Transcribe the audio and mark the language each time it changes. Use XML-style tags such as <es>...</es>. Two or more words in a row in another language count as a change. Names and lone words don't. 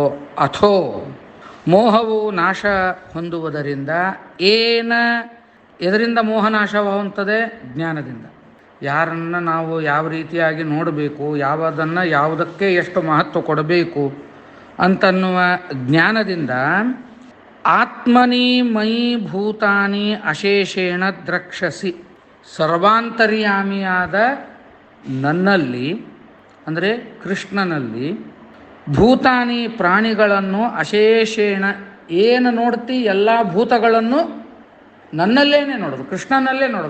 <kn>ಅಥೋ ಮೋಹವು ನಾಶ ಹೊಂದುವುದರಿಂದ ಎದರಿಂದ ಮೋಹ ನಾಶ ಹೊಂದುತ್ತದೆ? ಜ್ಞಾನದಿಂದ. ಯಾರನ್ನು ನಾವು ಯಾವ ರೀತಿಯಾಗಿ ನೋಡಬೇಕು, ಯಾವುದಕ್ಕೆ ಎಷ್ಟು ಮಹತ್ವ ಕೊಡಬೇಕು ಅಂತನ್ನುವ ಜ್ಞಾನದಿಂದ</kn> <sa>ಆತ್ಮನಿ ಮಯಿ ಭೂತಾನಿ ಅಶೇಷೇಣ ದ್ರಕ್ಷಸಿ.</sa> <kn>ಸರ್ವಾಂತರ್ಯಾಮಿಯಾದ ನನ್ನಲ್ಲಿ ಅಂದರೆ ಕೃಷ್ಣನಲ್ಲಿ ಭೂತಾನಿ ಪ್ರಾಣಿಗಳನ್ನು ಅಶೇಷೇಣ ಏನು ನೋಡ್ತಿ ಎಲ್ಲ ಭೂತಗಳನ್ನು ನನ್ನಲ್ಲೇನೆ ನೋಡೋದು, ಕೃಷ್ಣನಲ್ಲೇ ನೋಡೋದು.</kn>